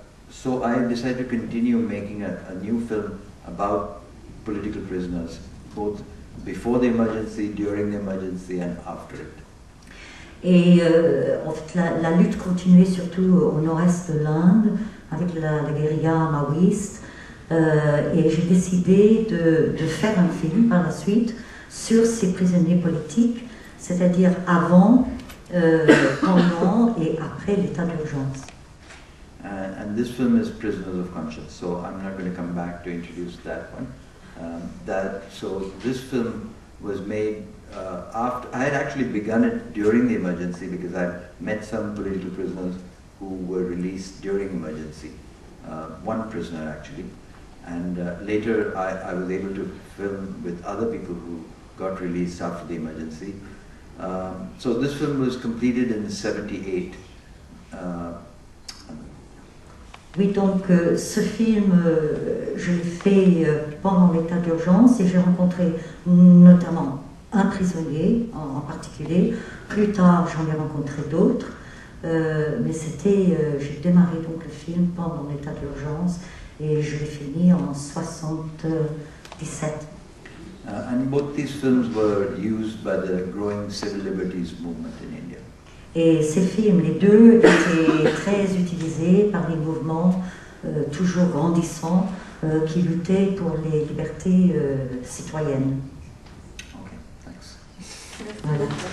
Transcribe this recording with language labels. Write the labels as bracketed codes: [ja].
[en] So I decided to continue making a new film about political prisoners, both before the emergency, during the emergency and after it. [fr] Et en fait, la lutte continuait surtout au nord-est de l'Inde avec la guérilla maoïste. Et j'ai décidé de faire un film par la suite sur ces prisonniers politiques, c'est-à-dire avant, pendant et après l'état d'urgence. [en] And this film is Prisoners of Conscience, so I'm not going to come back to introduce that one. So this film was made after, I had actually begun it during the emergency because I met some political prisoners who were released during emergency, one prisoner actually. And later I was able to film with other people who got released after the emergency. So this film was completed in 1978. [fr] Oui, donc ce film, je l'ai fait pendant l'état d'urgence et j'ai rencontré notamment un prisonnier en particulier. Plus tard, j'en ai rencontré d'autres, mais j'ai démarré donc le film pendant l'état d'urgence et je l'ai fini en 1977. [en] And both these films were used by the growing civil liberties movement in India. [fr] Et ces films, les deux, étaient très utilisés par les mouvements toujours grandissants qui luttaient pour les libertés citoyennes. [en] Okay, thanks. [fr] Voilà.